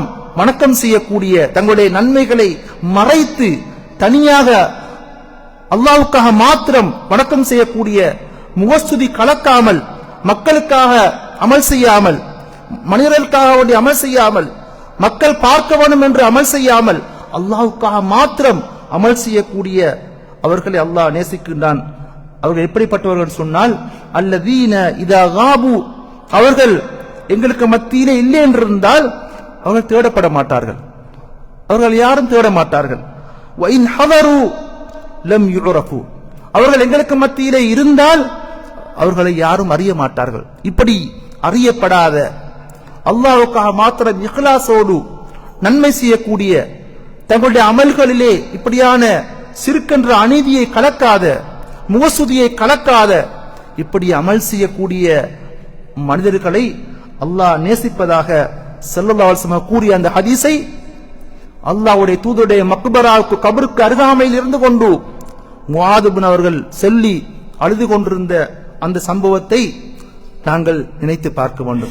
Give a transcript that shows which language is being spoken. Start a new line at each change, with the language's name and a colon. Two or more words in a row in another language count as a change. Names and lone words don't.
Tamil: வணக்கம் செய்யக்கூடிய, தங்களுடைய நன்மைகளை மறைத்து தனியாக அல்லாஹ்வுக்காக மாத்திரம் வணக்கம் செய்யக்கூடிய, முகஸ்துதி கலக்காமல், மக்களுக்காக அமல் செய்யாமல், மனிதர்களுக்காக வேண்டிய அமல் செய்யாமல், மக்கள் பார்க்க வேண்டும் என்று அமல் செய்யாமல் அல்லாஹ்வுக்காக மாத்திரம் அமல் செய்யக்கூடிய அவர்களை அல்லாஹ் நேசிக்கின்றான். அவர்கள் எப்படிப்பட்டவர்கள் சொன்னால்,
Arabic: الذين إذا غابوا,
Tamil: அவர்கள் எங்களுக்கு மத்தியிலே இல்லை என்றிருந்தால் அவர்கள் தேடப்பட மாட்டார்கள், அவர்கள் யாரும் தேட மாட்டார்கள்.
Arabic: وَإِنْ حَضَرُوا لَمْ يُعْرَفُوا,
Tamil: அவர்கள் எங்களுக்கு மத்தியிலே இருந்தால் அவர்களை யாரும் அறிய மாட்டார்கள். இப்படி அறியப்படாத, அல்லாஹ்வுக்காக மாத்திரம் இக்லாஸோடு நன்மை செய்யக்கூடிய, தங்களுடைய அமல்களிலே இப்படியான சிறுக்கென்ற அநீதியை கலக்காத, முகஸ்துதியை கலக்காத, இப்படி அமல் செய்யக்கூடிய மனிதர்களை அல்லாஹ் நேசிப்பதாக
Arabic: صلى الله عليه وسلم
Tamil: கூறிய அந்த ஹதீஸை அல்லாஹ்வுடைய தூதருடைய மக்பராவுக்கு, கபருக்கு அருகாமையில் இருந்து கொண்டு முஆத் இப்னு அவர்கள் சொல்லி அழுது கொண்டிருந்த அந்த சம்பவத்தை நாங்கள் நினைத்து பார்க்க வேண்டும்.